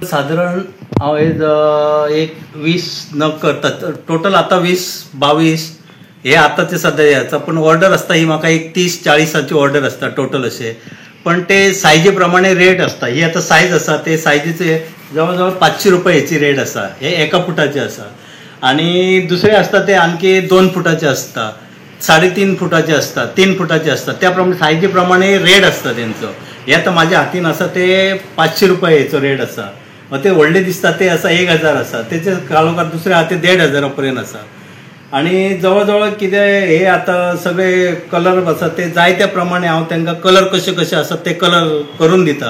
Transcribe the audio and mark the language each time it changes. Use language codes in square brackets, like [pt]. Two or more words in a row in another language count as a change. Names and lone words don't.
[kok] साधारण हांव एक 20 नग करता. टोटल आतां 20-22 हे आतांचे सद्या याचा, पण ऑर्डर आसता ही म्हाका एक 30-40ची ऑर्डर आसता टोटल अशें. पण ते सायजी प्रमाणे रेट आसता. ही आतां सायज आसा ते सायजीचे जवळ जवळ 500 रुपये हेची रेट आसा. हे 1 फुटाचे आसा. [mr] आणि दुसरे असतात ते आणखी 2 फुटाचे असतात, 3.5 फुटाचे असतात, 3 फुटाचे असतात. त्याप्रमाणे सायजीप्रमाणे रेट असता त्यांचं. [kok] हे आता माझ्या हातीन आसा ते 500 रुपये हेचो रेट आसा. ते व्हडले दिसता ते आसा 1000 आसा, तेचे कालोखार दुसरे आहा ते 1,500 पर्यंत आसा. आणि जवळ कितें हे आतां सगळे कलर आसा ते जाय त्या प्रमाणे हांव तांकां कलर कशे आसात ते कलर करून दिता.